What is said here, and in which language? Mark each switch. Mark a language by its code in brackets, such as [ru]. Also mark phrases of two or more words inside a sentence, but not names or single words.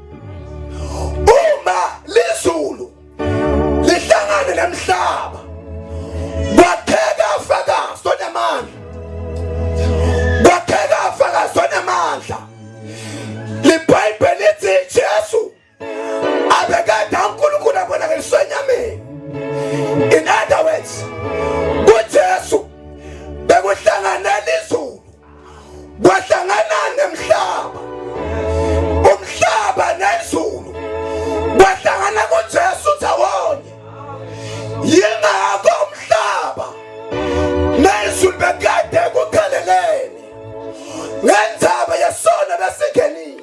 [ss] Uma lizulu lihlangane nemhlaba, kwakheka afakazi onamandla, kwakheka afakazi onamandla. LiBhayibheli lithi Jesu abekade uNkulunkulu abonakalisiwe enyameni. [en] In other words, [ss] kuJesu bekuhlanganela izulu, kwahlangana nemhlaba. Umhlaba nezulu kwahlangana kuJesu ndawonye. Yingakho umhlaba nezulu bekade kukhalelene ngendzaba yesono besingenile.